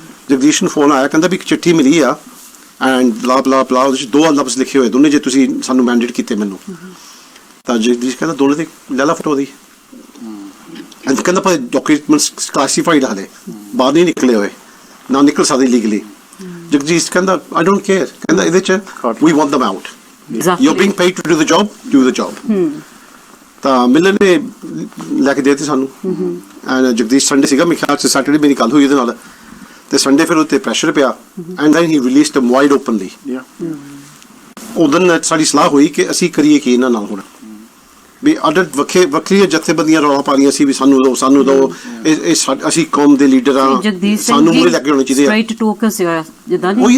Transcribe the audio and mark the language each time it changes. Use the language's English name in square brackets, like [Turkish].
[Punjabi] ਜਗਦੀਸ਼ ਨੂੰ ਫੋਨ ਆਇਆ, ਕਹਿੰਦਾ ਵੀ ਇੱਕ ਚਿੱਠੀ ਮਿਲੀ ਆ ਐਂਡ ਬਲਾ ਬਲਾ ਬਲਾ, ਉਹਦੇ 'ਚ 2 ਲਫ਼ਜ਼ ਲਿਖੇ ਹੋਏ, ਦੋਨੇ ਜੇ ਤੁਸੀਂ ਸਾਨੂੰ ਮੈਂਡੇਟ ਕੀਤੇ ਮੈਨੂੰ। ਤਾਂ ਜਗਦੀਸ਼ ਕਹਿੰਦਾ ਦੋਨੇ ਦੇ ਲੈ ਲਾ ਫੋਟੋ ਦੀ। ਕਹਿੰਦਾ ਪਰ ਡਾਕੂਮੈਂਟਸ ਕਲਾਸੀਫਾਈਡ ਹਾਲੇ ਬਾਹਰ ਨਹੀਂ ਨਿਕਲੇ ਹੋਏ, ਨਾ ਨਿਕਲ ਸਕਦੇ ਲੀਗਲੀ। ਜਗਦੀਸ਼ ਕਹਿੰਦਾ [English] I don't care, [Punjabi] ਕਹਿੰਦਾ ਇਹਦੇ 'ਚ we want [English] them out, you're being paid to do the job, [Punjabi] do the job। ਤਾਂ ਮਿਲਰ ਨੇ ਲੈ ਕੇ ਦੇ ਦਿੱਤੇ ਸਾਨੂੰ। ਐਂਡ ਜਗਦੀਸ਼ ਸੰਡੇ ਸੀਗਾ, ਮੇਰੇ ਖਿਆਲ 'ਚ ਸੈਟਰਡੇ ਮੇਰੀ ਗੱਲ ਹੋਈ ਉਹਦੇ ਨਾਲ, ਤੇ ਸੰਡੇ ਫਿਰ ਉੱਤੇ ਪ੍ਰੈਸ਼ਰ ਪਿਆ [English] And then he released them wide openly। [Punjabi] ਉਦੋਂ ਸਾਡੀ ਸਲਾਹ ਹੋਈ ਕਿ ਅਸੀਂ ਕਰੀਏ ਕੀ ਇਹਨਾਂ ਨਾਲ ਹੁਣ, ਵੀ ਅੱਡ ਵੱਖਰੀਆਂ ਜਥੇਬੰਦੀਆਂ ਰੌਲਾ ਪਾ ਰਹੀਆਂ ਸੀ ਵੀ ਸਾਨੂੰ ਦਿਓ, ਸਾਨੂੰ ਦਿਓ, ਇਹ ਅਸੀਂ ਕੌਮ ਦੇ ਲੀਡਰ ਆ, ਸਾਨੂੰ ਮੂਹਰੇ ਲੱਗੇ ਹੋਣੇ ਚਾਹੀਦੇ ਆ।